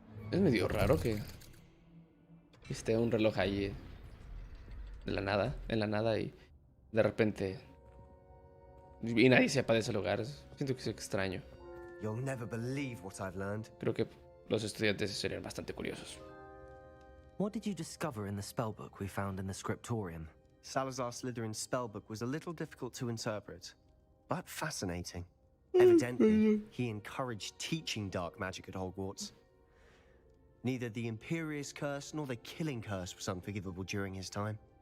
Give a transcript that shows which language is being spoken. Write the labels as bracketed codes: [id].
[es] Es medio raro que esté un reloj ahí de la nada, en la nada y de repente y nadie sepa de ese lugar. Siento que es extraño. [en] You'll never believe what I've learned. [es] Creo que los estudiantes serían bastante curiosos. [en] What did you discover in the spellbook we found in the scriptorium? Salazar Slytherin's spellbook was a little difficult to interpret, but fascinating. Evidently, he encouraged teaching dark magic at Hogwarts. Neither the Imperious Curse nor the Killing Curse was unforgivable during his time.